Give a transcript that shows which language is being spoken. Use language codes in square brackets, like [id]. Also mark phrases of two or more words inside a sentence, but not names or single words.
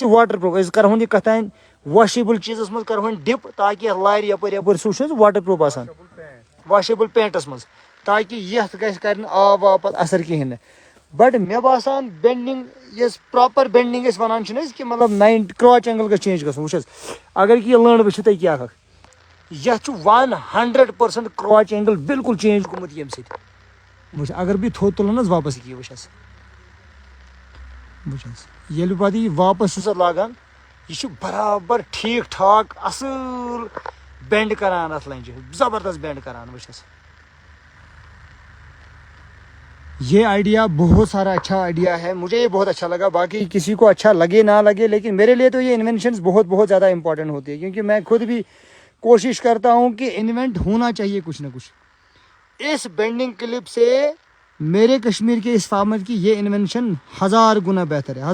[ks] یہِ [en] water proof [ks] أسۍ کَرہون یہِ کَتھانۍ واشیبٕل چیٖزَس منٛز کَرہون ڈِپ تاکہِ یَتھ لارِ یَپٲرۍ یَپٲرۍ سُہ چھُ حظ [en] water proof [ks] آسان [en] washable paint [ks] منٛز تاکہِ یَتھ گژھِ کَرِ نہٕ آب واب پَتہٕ اَثر کِہیٖنۍ نہٕ بَٹ مےٚ باسان بٮ۪نٛڈِنٛگ یۄس [en] proper bending [ks] أسۍ وَنان چھِنہٕ أسۍ کہِ مطلب [en] crotch angle [ks] گژھِ چینٛج گژھُن وٕچھ حظ اگر کہِ یہِ لٔنٛڈ وٕچھِو تُہۍ کیٛاہ اکھ یَتھ چھُ 100% [en] crotch angle [ks] بِلکُل چینٛج گوٚمُت ییٚمہِ سۭتۍ وٕچھ اگر بہٕ یہِ تھوٚد تُلن حظ واپَس یہِ وٕچھ حظ ییٚلہِ پَتہٕ یہِ واپَس چھُس اَتھ لاگان یہِ چھُ برابر ٹھیٖک ٹھاک اَصٕل بٮ۪نٛڈ کَران اَتھ لَنجہِ زبردست بٮ۪نٛڈ کَران وٕچھ حظ [ur] یہ آئیڈیا بہت سارا اچھا آئیڈیا ہے مجھے یہ بہت اچھا لگا باقی کسی کو اچھا لگے نہ لگے لیکن میرے لیے تو یہ انوینشنز بہت بہت زیادہ امپورٹنٹ ہوتی ہے کیونکہ میں خود بھی کوشش کرتا ہوں کہ انوینٹ ہونا چاہیے کچھ نہ کچھ اس [en] bending clip [ur] سے میرے کشمیر کے اس فارمر کی یہ انوینشن 1000 گنا بہتر ہے